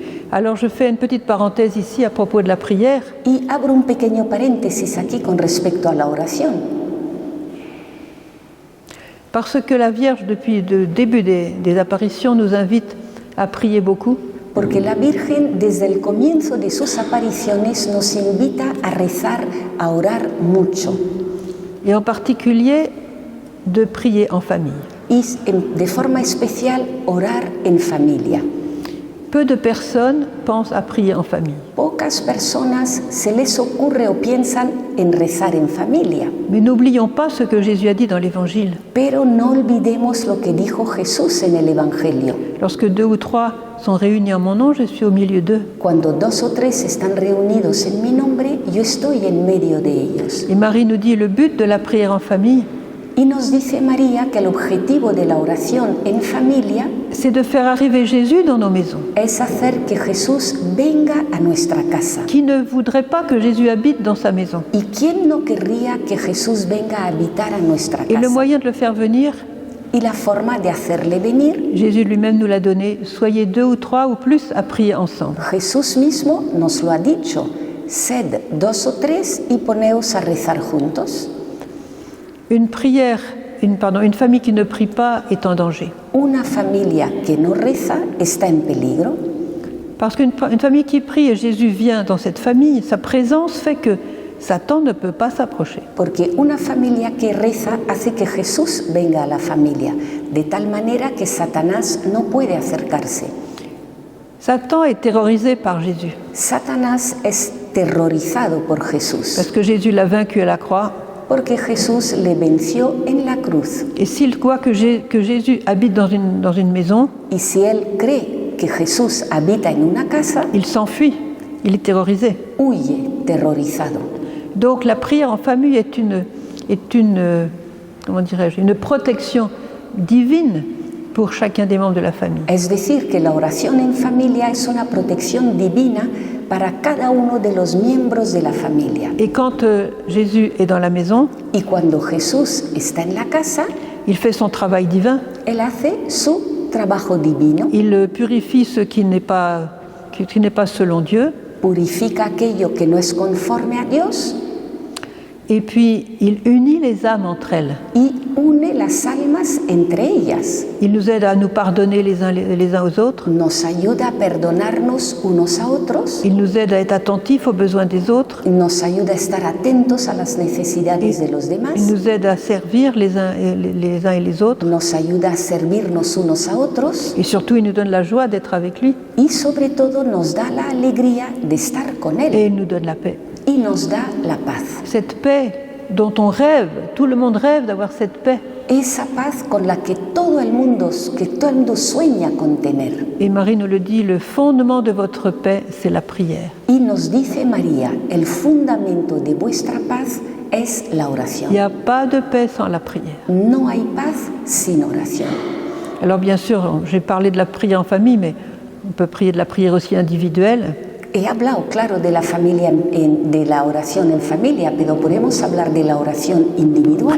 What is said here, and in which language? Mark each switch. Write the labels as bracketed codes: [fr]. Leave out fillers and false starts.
[fr] Alors je fais une petite parenthèse ici à propos de la prière. [es] Y abro un pequeño paréntesis aquí con respecto a la oración. [fr] Parce que la Vierge, depuis le début des apparitions, nous invite à prier beaucoup. [es] Porque la Virgen, desde el comienzo de sus apariciones, nos invita a rezar, a orar mucho. [fr] Et en particulier, de prier en famille. [es] Y de forma especial, orar en familia. [fr] Peu de personnes pensent à prier en famille. [es] Pocas personas se les ocurre o piensan en rezar en familia. [fr] Mais n'oublions pas ce que Jésus a dit dans l'Évangile. [es] Pero no olvidemos lo que dijo Jesús en el Evangelio. [fr] Lorsque 2 ou 3 sont réunis en mon nom, je suis au milieu d'eux. [es] Cuando 2 o 3 están reunidos en mi nombre, yo estoy en medio de ellos. [fr] Et Marie nous dit le but de la prière en famille, [es] Y nos dice María que el objetivo de la oración en familia [fr] c'est de faire arriver Jésus dans nos maisons. [es] es hacer que Jesús venga a nuestra casa. [fr] Qui ne voudrait pas que Jésus habite dans sa maison? [es] ¿Y quién no querría que Jesús venga a habitar a nuestra [fr] Et le [es] casa? [fr] moyen de le faire venir, [es] Y la forma de hacerle venir, [fr] Jésus lui-même nous l'a donné. Soyez 2 ou 3 ou plus à prier ensemble. [es] Jesús mismo nos lo ha dicho. Sed 2 o 3 y poneos a rezar juntos. [fr] Une famille qui ne prie pas est en danger. [es] Una familia que no reza está en peligro. [fr] Parce qu'une famille qui prie et Jésus vient dans cette famille, sa présence fait que Satan ne peut pas s'approcher. [es] Porque una familia que reza hace que Jesús venga a la familia, de tal manera que Satanás no puede acercarse. [fr] Satan est terrorisé par Jésus. [es] Satanás es terrorizado por Jesús. [fr] Parce que Jésus l'a vaincu à la croix. [es] Porque Jesús le venció en la cruz. [fr] Et s'il voit que Jésus habite dans une maison, [es] y si él cree que Jesús habita en una casa, [fr] il s'enfuit, il est terrorisé. [es] Huye, terrorizado. [fr] Donc la prière en famille est une protection divine pour chacun des membres de la famille. [es] Es decir, que la oración en familia es una protección divina para cada uno de los miembros de la familia. [fr] Et quand Jésus est dans la maison, [es] y cuando Jesús está en la casa, [fr] il fait son travail divin. [es] Él hace su trabajo divino. [fr] Il purifie ce qui n'est pas selon Dieu. [es] Purifica aquello que no es conforme a Dios. [fr] Et puis, il unit les âmes entre elles. [es] Y une las almas entre ellas. [fr] Il nous aide à nous pardonner les uns aux autres. [es] Nos ayuda a perdonarnos unos a otros. [fr] Il nous aide à être attentifs aux besoins des autres. [es] Nos ayuda a estar atentos a las necesidades de los demás. [fr] Il nous aide à servir les uns et les autres. [es] Nos ayuda a servirnos unos a otros. [fr] Et surtout, il nous donne la joie d'être avec lui. [es] Y sobre todo nos da la alegría de estar con él. [fr] Et il nous donne la paix. [es] Y nos da la paz. [fr] Cette paix dont on rêve, tout le monde rêve d'avoir cette paix. [es] Esa paz con la que todo el mundo sueña con tener. [fr] Et Marie nous le dit, le fondement de votre paix, c'est la prière. [es] Y nos dice María, el fundamento de vuestra paz es la oración. [fr] Il n'y a pas de paix sans la prière. [es] No hay paz sin oración. [fr] Alors bien sûr, j'ai parlé de la prière en famille, mais on peut prier de la prière aussi individuelle. [es] He hablado, claro, de la familia, de la oración en familia, pero podemos hablar de la oración individual.